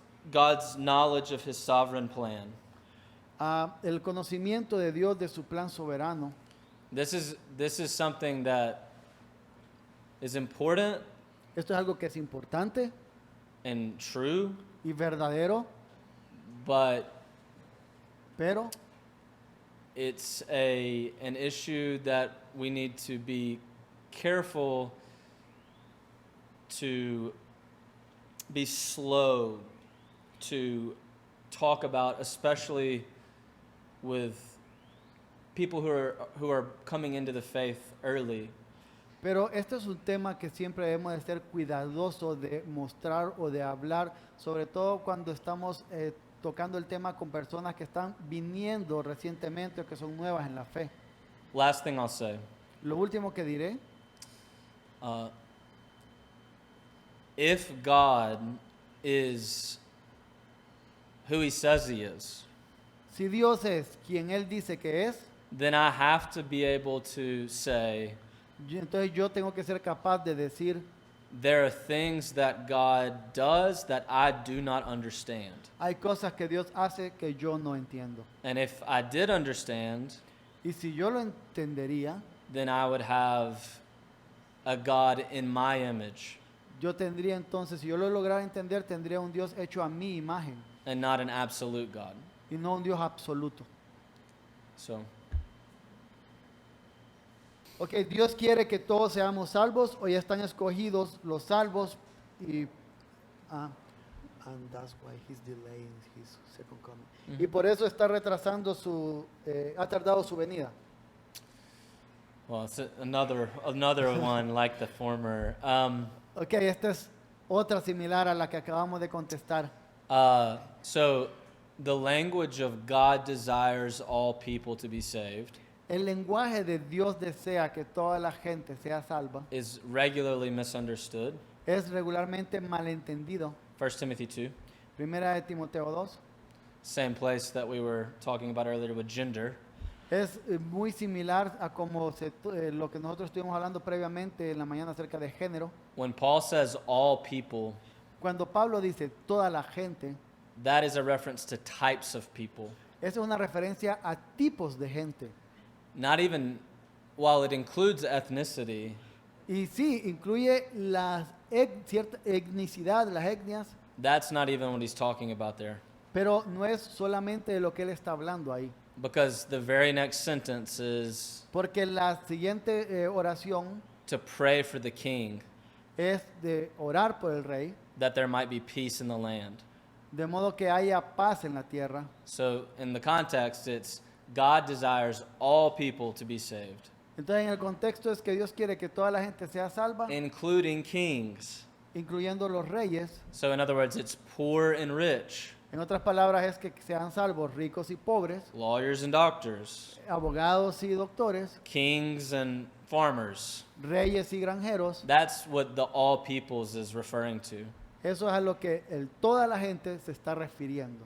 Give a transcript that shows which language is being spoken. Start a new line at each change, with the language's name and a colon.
English: God's knowledge of his sovereign plan.
Spanish: el conocimiento de Dios de su plan soberano.
English: This is something that is important
Spanish: Esto es algo que es importante
English: and true,
Spanish: y verdadero,
English: but
Spanish: pero
English: it's an issue that we need to be careful to be slow to talk about, especially with people who are coming into the faith early.
Spanish: Pero este es un tema que siempre debemos de ser cuidadosos de mostrar o de hablar, sobre todo cuando estamos tocando el tema con personas que están viniendo recientemente o que son nuevas en la fe.
English: Last thing I'll say,
Spanish: Lo último que diré,
English: if God is who he says he is,
Spanish: si Dios es quien Él dice que es,
English: then I have to be able to say,
Spanish: entonces yo tengo que ser capaz de decir,
English: there are things that God does that I do not understand.
Spanish: hay cosas que Dios hace que yo no entiendo.
English: And if I did understand,
Spanish: Y si yo lo entendería,
English: then I would have a God in my image
Spanish: yo tendría entonces, si yo lo lograra entender, tendría un Dios hecho a mi imagen
English: and not an absolute God.
Spanish: y no un Dios absoluto.
English: So,
Spanish: Ok, Dios quiere que todos seamos salvos o ya están escogidos los salvos y,
English: And that's why he's delaying his second coming.
Spanish: y por eso está retrasando ha tardado su venida.
English: well, it's another one like the former.
Spanish: Ok, esta es otra similar a la que acabamos de contestar.
English: So, the language of God desires all people to be saved
Spanish: El lenguaje de Dios desea que toda la gente sea salva.
English: is regularly misunderstood.
Spanish: Es regularmente malentendido.
English: 1 Timothy 2,
Spanish: Primera de Timoteo 2.
English: same place that we were talking about earlier with gender.
Spanish: Es muy similar a como lo que nosotros estuvimos hablando previamente en la mañana acerca de género.
English: When Paul says all people,
Spanish: Cuando Pablo dice toda la gente,
English: that is a reference to types of people.
Spanish: esa es una referencia a tipos de gente.
English: Not even, while it includes ethnicity,
Spanish: Y sí, incluye cierta etnicidad, las etnias,
English: that's not even what he's talking about there.
Spanish: pero no es solamente de lo que él está hablando ahí.
English: Because the very next sentence is
Spanish: Porque la siguiente oración
English: to pray for the king,
Spanish: es de orar por el rey,
English: that there might be peace in the land.
Spanish: de modo que haya paz en la tierra.
English: So, in the context, it's God desires all people to be saved,
Spanish: Entonces en el contexto es que Dios quiere que toda la gente sea salva,
English: including kings.
Spanish: incluyendo los reyes.
English: So, in other words, it's poor and rich,
Spanish: En otras palabras es que sean salvos ricos y pobres,
English: lawyers and doctors,
Spanish: abogados y doctores,
English: kings and farmers.
Spanish: reyes y granjeros.
English: That's what the all peoples is referring to.
Spanish: Eso es a lo que toda la gente se está refiriendo.